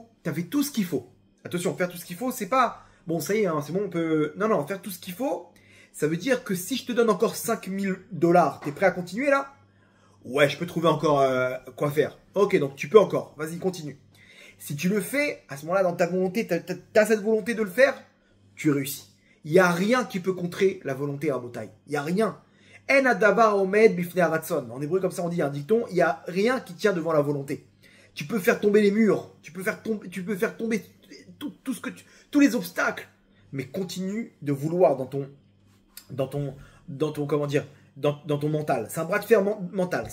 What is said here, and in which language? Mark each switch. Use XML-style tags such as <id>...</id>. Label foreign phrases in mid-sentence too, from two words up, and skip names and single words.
<fr>T'as fait tout ce qu'il faut. Attention, faire tout ce qu'il faut, c'est pas, bon, ça y est, hein, c'est bon, on peut, non, faire tout ce qu'il faut, ça veut dire que si je te donne encore $5000, t'es prêt à continuer là? Ouais, je peux trouver encore quoi faire. Ok, donc tu peux encore. Vas-y, continue. Si tu le fais, à ce moment-là, dans ta volonté, t'as cette volonté de le faire, tu réussis. Il n'y a rien qui peut contrer la volonté à Botaï. Il n'y a rien.</fr> <he>אין הדבר עומד בפני הרצון.</he> <fr>En hébreu, comme ça, on dit un dicton. Il n'y a rien qui tient devant la volonté. Tu peux faire tomber les murs. Tu peux faire tomber tous les obstacles. Mais continue de vouloir dans ton mental. C'est un bras de fer mental.</fr>